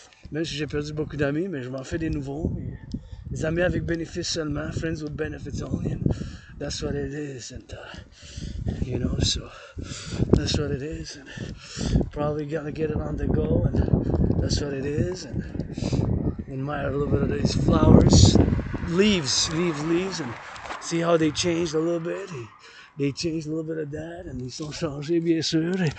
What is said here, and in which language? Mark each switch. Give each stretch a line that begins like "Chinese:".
French: Même si j'ai perdu beaucoup d'amis, mais je m'en fais des nouveaux. Des amis avec bénéfices seulement,
English: friends with benefits only, and that's what it is, and you know, so that's what it is, and probably gotta get it on the go, and that's what it is, and admire a little bit of these flowers, leaves, and see how they changed a little bit. They changed a little bit of that, and
French: ils sont changés, bien sûr.